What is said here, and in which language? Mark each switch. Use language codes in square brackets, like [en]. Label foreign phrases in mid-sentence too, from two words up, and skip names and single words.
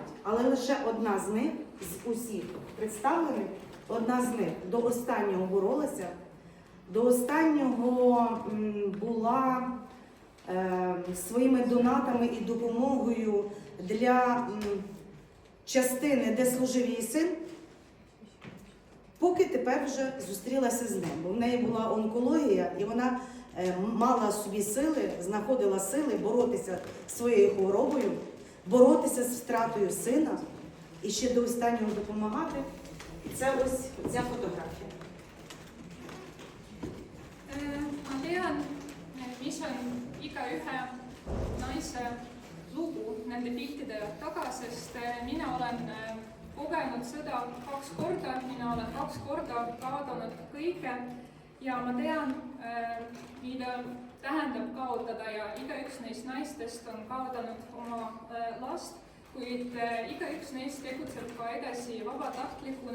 [uk] Але лише одна з них, з усіх представлених, одна з них до останнього боролася, до останнього була своїми донатами і допомогою для частини, де служив її син, поки тепер вже зустрілася з ним. Бо в неї була онкологія, і вона мала собі сили, знаходила сили боротися з своєю хворобою, боротися з втратою сина і ще до останнього допомагати. І це ось ця фотографія. [et] Ma tean, mis on igaühe naise lugu nende piltide taga, sest mina olen kogenud sõda 2 korda, mina olen 2 korda kaotanud kõike ja ma tean, tähendab kaotada ja igaüks neist naistest on kaotanud oma last, kuid igaüks neist tegutseb ka edasi vabatahtlikuna.